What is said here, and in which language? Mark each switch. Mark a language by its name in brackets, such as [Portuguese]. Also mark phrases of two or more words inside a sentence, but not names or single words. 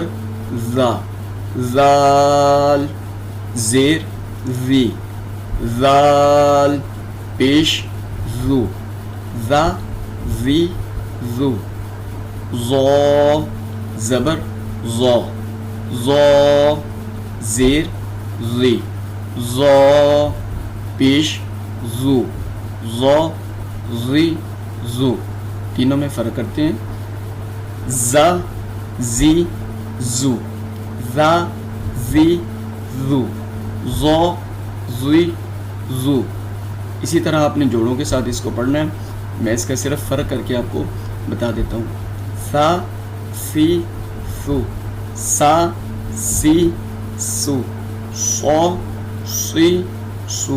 [Urdu] زا، زال زیر زی، زال پیش زو، زا زی زو، زو زبر زا، زا زیر زی، زا پیش زو، زا زی زو. تینوں میں فرق کرتے ہیں. زا زی زو، زا زی زو، زا زی زو. اسی طرح آپ نے جوڑوں کے ساتھ اس کو پڑھنا ہے۔ میں اس کا صرف فرق کر کے آپ کو بتا دیتا ہوں. سا سی سو، سا سی سو، سو سی سو.